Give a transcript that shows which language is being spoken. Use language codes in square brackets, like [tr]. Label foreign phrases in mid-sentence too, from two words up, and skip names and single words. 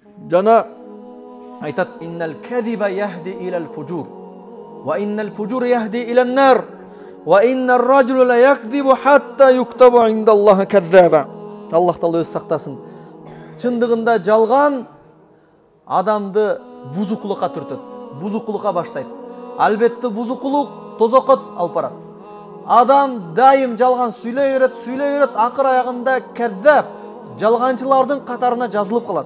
[ky] Жана айтат: [ar] "إن الكذب يهدي إلى الفجور وإن الفجور يهدي إلى النار وإن الرجل ليكذب حتى يكتب عند الله كذابا." [ky] Аллах Таала өз сактасын. Чындыгында жалган адамды бузукулукка түртөт, бузукулукка баштайт. Албетте бузукулук тозокко алып барат. Адам дайым жалган сүйлөй берет, акыр аягында каддаб, жалганчылардын катарына жазылып калат.